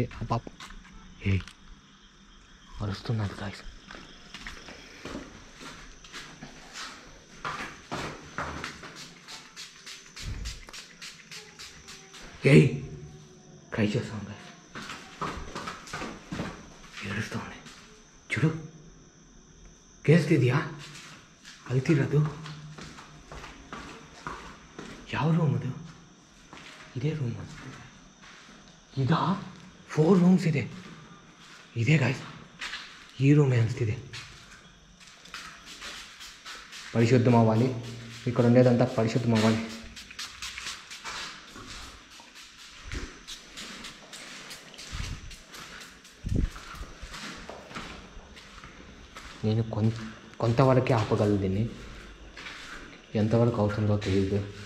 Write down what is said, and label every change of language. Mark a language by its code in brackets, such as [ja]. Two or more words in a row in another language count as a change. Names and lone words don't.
[te] ఆ పాప అరుస్తున్నారు గైస్. ట్రై చేస్తాం గైస్. ఏడుస్తూ ఉన్నాయి చూడు, [kn] ಕೇಳಿಸ್ತಿದೆಯಾ? ಅಳ್ತಿರೋದು ಯಾವ ರೂಮ್ ಅದು? ಇದೇ ರೂಮ್. ಇದಾ 4 ರೂಮ್ಸ್ ಇದೆ. ಇದೇ ಗಾಯ್ಸ್, ಈ ರೂಮೇ ಅನಿಸ್ತಿದೆ. [te] పరిశుద్ధం అవ్వాలి. ఇక్కడ ఉండేదంతా పరిశుద్ధం అవ్వాలి. నేను కొంతవరకే ఆపగలను దీన్ని, ఎంతవరకు అవుతుందో తెలియదు.